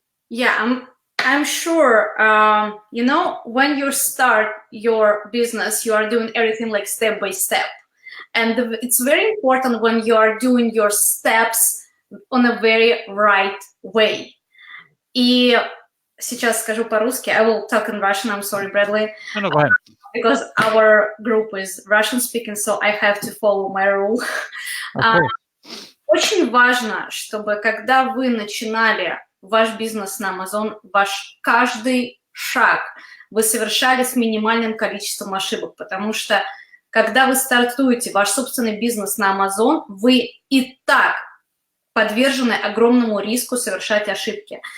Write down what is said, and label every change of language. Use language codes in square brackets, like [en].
[en] Yeah, I'm sure, you know, when you start your business, you are doing everything like step by step. And it's very important when you are doing your steps on a very right way. [ru] И сейчас скажу по-русски. [en] I will talk in Russian. I'm sorry, Bradley. No, go ahead. Because our group is Russian speaking, so I have to follow my rule. [ru] Очень важно, чтобы когда вы начинали ваш бизнес на Amazon, ваш каждый шаг вы совершали с минимальным количеством ошибок, потому что когда вы стартуете ваш собственный бизнес на Amazon, вы и так подвержены огромному риску совершать ошибки.